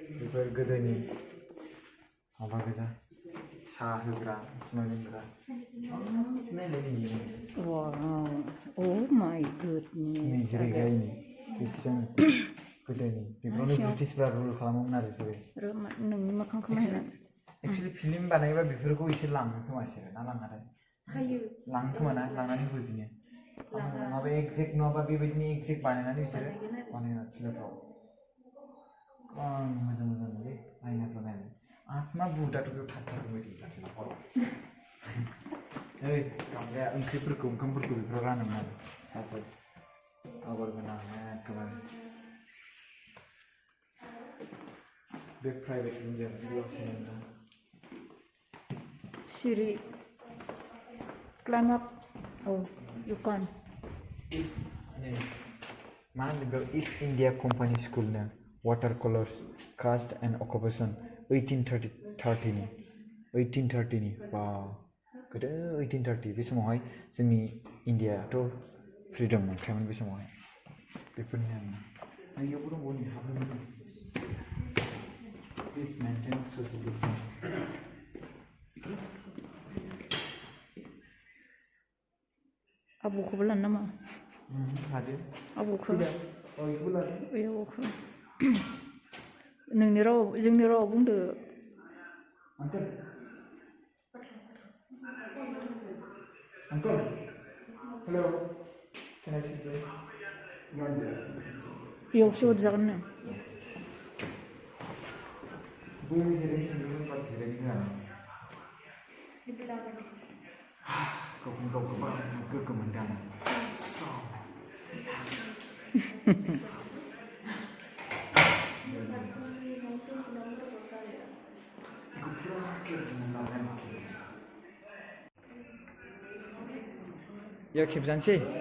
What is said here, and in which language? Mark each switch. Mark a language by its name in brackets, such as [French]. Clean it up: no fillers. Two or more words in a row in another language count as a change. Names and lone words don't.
[Bodo] बेफोर गोदोनि माबा गोजा साहा होग्रा लोंग्रा [English] Wow. Oh my goodness. [Bodo] जिरायग्रायनि बेसेबां गोदोनि बेफोरावनो ब्रिटिशफ्रा रुल खालामोमोन आरो बिसोरो नोंनि मोखांखौ नायनानै [English] actually film [Bodo] बानायबा बेफोरखौ एसे लाङो खोमा बिसोरो ना लाङाथाय लाङो खोमा ना लांनानै होफैफिनो माबा एक्जेक्ट नङाबा बेबायदिनो एक्जेक्ट बानायनानै बिसोरो बानायना फिल्मफ्राव गोबां मोजां मोजां नुयो नायनायफ्राव नायनो आत्मा बुहुदाथ' बेयाव थाथारगोन बायदि हराव ओइ गामलाया ओंखामफोरखौ बेफोराव रानोमोन आरो साफोर आगर गोनां एखेबारे बे प्राइभेट रुमजों बेयाव [English] Siri. Climb up. Oh, you can't. [Bodo] मा होनो बेयाव इस्ट इन्डिया कम्पानि स्कुलनो [English] water colours caste and occupation [Bodo] 1830नि बा गोदो 1830 बे समावहाय जोंनि इन्डियाथ' फ्रिदम मोनखायोमोन बे समावहाय बेफोरनि आरोना इयावबो दंबावो नै हाबनो मोजां [English] please maintain social distance [Bodo] आबौखौबो लानो नामा लादो आबौखौ बेखौबो लादो आबौखौ नोंनि राव जोंनि रावाव बुंदो [English] Uncle. Uncle. Hello. Can I sit there? [Bodo] बेयावसो हरजागोन नो बुंनो जिरायनो बात जिरायनो होआ गावखौनो गाव गोबां गोग्गो मोनदों आं या खेबजानोसै